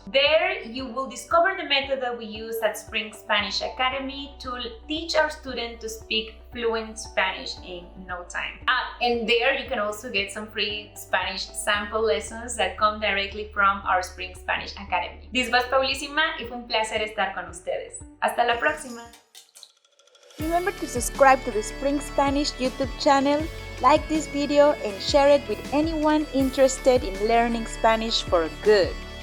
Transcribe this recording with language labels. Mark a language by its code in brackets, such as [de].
[en] There you will discover the method that we use at Spring Spanish Academy to teach our students to speak fluent Spanish in no time. And there you can also get some free Spanish sample lessons that come directly from our Spring Spanish Academy. This was [es] Paulísima y fue un placer estar con ustedes. Hasta la próxima. [en] Remember to subscribe to the Spring Spanish YouTube channel, like this video, and share it with anyone interested in learning Spanish for good.